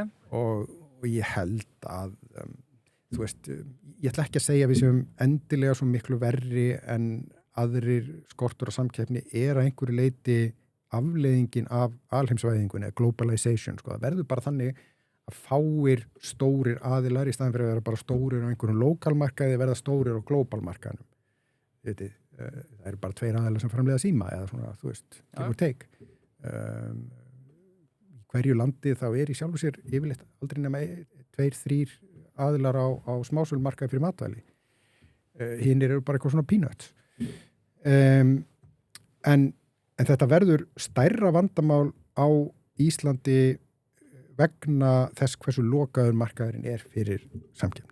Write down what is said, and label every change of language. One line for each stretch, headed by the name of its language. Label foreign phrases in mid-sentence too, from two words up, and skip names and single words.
Icelandic: Og ég held að þú veist, ég ætla ekki að segja að við séum endilega svo miklu verri en aðrir skortur á samkeppni að einhverju leyti afleiðingin af alheimsvæðingunni, globalization, sko. Það verður bara þannig að fáir stórir aðilar í staðan fyrir að vera bara stórir á einhverjum lokalmarkaði verða stórir á glóbalmarkaðnum. Það eru bara 2 aðilar sem framleiða síma eða svona, þú veist,
English: give or take.
Icelandic: Hverju landi þá í sjálfu sér yfirleitt aldrei nema 2-3 aðilar á smásölumarkaði fyrir matvæli. Hinnir eru bara eitthvað svona peanuts. En þetta verður stærra vandamál á Íslandi vegna þess hversu lokaður markaðurinn fyrir samkeppni.